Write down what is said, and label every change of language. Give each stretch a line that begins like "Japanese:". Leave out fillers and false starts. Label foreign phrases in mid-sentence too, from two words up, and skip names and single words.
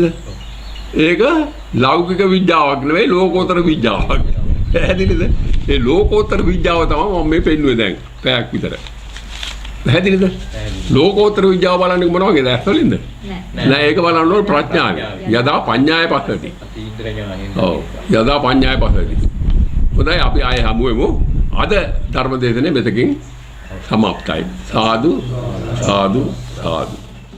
Sinhala: ඒක ලෞකික විඥාවක් නෙවෙයි ලෝකෝත්තර විඥාවක්. පැහැදිලිද? ඒ ලෝකෝත්තර විඥාව තමයි මම මේ පෙන්වුවේ දැන් පැයක් විතර. පැහැදිලිද? ලෝකෝත්තර විද්‍යාව බලන්නේ මොන වගේද? ඇස්වලින්ද? නෑ ඒක බලන්න ඕන ප්‍රඥාවෙන්.
Pali: යදා පඤ්ඤාය පස්සති. ඔව් යදා පඤ්ඤාය පස්සති.
Sinhala: හොඳයි අපි ආයේ හමුවෙමු. අද ධර්ම දේශනේ මෙතකින් සමාප්තයි. සාදු සාදු සාදු